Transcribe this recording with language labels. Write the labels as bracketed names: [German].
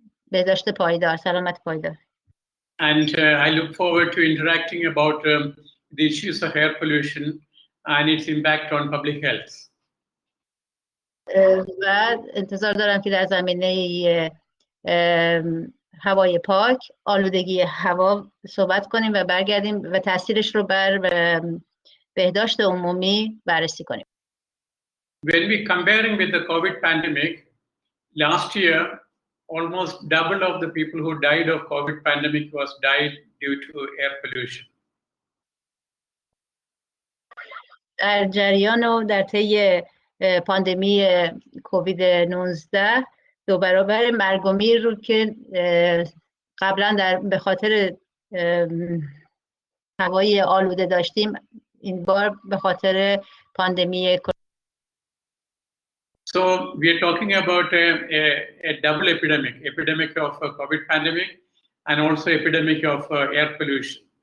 [Persian] بهداشت پایدار، سلامت پایدار. [English] And I look forward to interacting about the issues of air pollution and its impact on public health. [Persian] و انتظار دارم که در زمینه هوای پاک، آلودگی هوا صحبت کنیم و برگردیم و تاثیرش رو بر بهداشت عمومی بررسی کنیم. [English] When we comparing with the COVID pandemic, last year almost double of the people who died of COVID pandemic died due to air pollution. [Persian] در جریان و در طی پاندمی کووید 19 دو برابر مرگ و میر رو که قبلا به خاطر هوای آلوده داشتیم، این بار به خاطر پاندمی. [English] So we are talking about a double epidemic of COVID pandemic and also epidemic of air pollution.